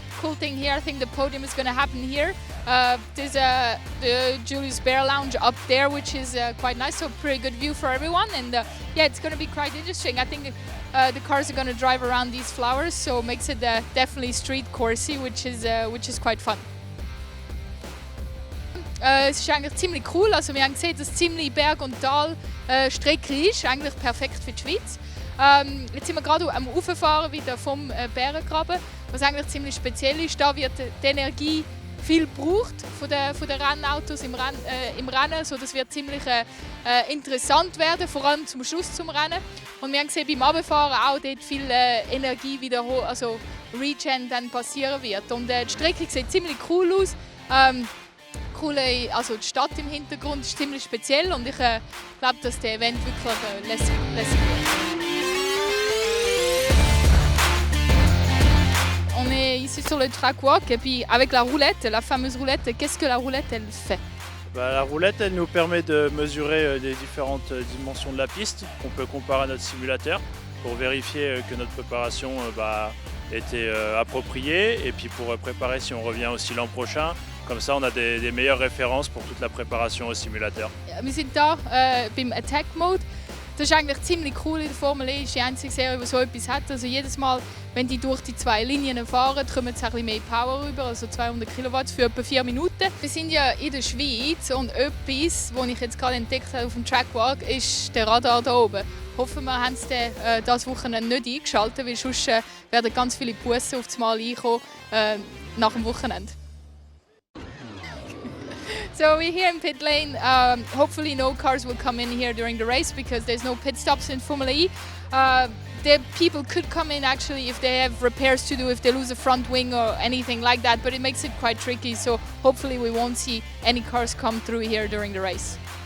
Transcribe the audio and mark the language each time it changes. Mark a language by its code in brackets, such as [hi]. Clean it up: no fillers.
[en] Cool thing here, I think the podium is going to happen here. There's the Julius Bär lounge up there, which is quite nice, so pretty good view for everyone, and yeah, it's going to be quite interesting. I think the cars are going to drive around these flowers, so it makes it definitely street coursey, which is quite fun. [de] Es ist eigentlich ziemlich cool, also wir haben gesehen, dass ziemlich Berg- und Talstrecke ist, eigentlich perfekt für die Schweiz. Jetzt sind wir gerade am Rauffahren wieder vom Bärengraben, was eigentlich ziemlich speziell ist. Da wird die Energie viel gebraucht von den Rennautos im Rennen, so das wird ziemlich interessant werden, vor allem zum Schluss zum Rennen. Und wir haben gesehen, beim Runterfahren auch dort viel Energie also Regen dann passieren wird. Und die Strecke sieht ziemlich cool aus. Also die Stadt im Hintergrund ist ziemlich speziell, und ich glaube, dass der Event wirklich lässig wird. [fr] On est ici sur le track walk et puis avec la roulette, la fameuse roulette, qu'est-ce que la roulette elle fait? La roulette elle nous permet de mesurer les différentes dimensions de la piste qu'on peut comparer à notre simulateur pour vérifier que notre préparation était appropriée, et puis pour préparer si on revient aussi l'an prochain. Comme ça on a des meilleures références pour toute la préparation au simulateur. [de] Wir sind da beim Attack Mode. Das ist eigentlich ziemlich cool in der Formel E, ist die einzige Serie, die so etwas hat. Also jedes Mal, wenn die durch die 2 Linien fahren, kommen sie ein bisschen mehr Power rüber, also 200 Kilowatt für etwa 4 Minuten. Wir sind ja in der Schweiz, und etwas, was ich jetzt gerade entdeckt habe auf dem Trackwalk, ist der Radar da oben. Hoffen wir, haben sie das Wochenende nicht eingeschaltet, weil sonst werden ganz viele Bussen auf das Mal reinkommen nach dem Wochenende. [en] So we're here in pit lane. Hopefully no cars will come in here during the race because there's no pit stops in Formula E. The people could come in actually if they have repairs to do, if they lose a front wing or anything like that, but it makes it quite tricky, so hopefully we won't see any cars come through here during the race.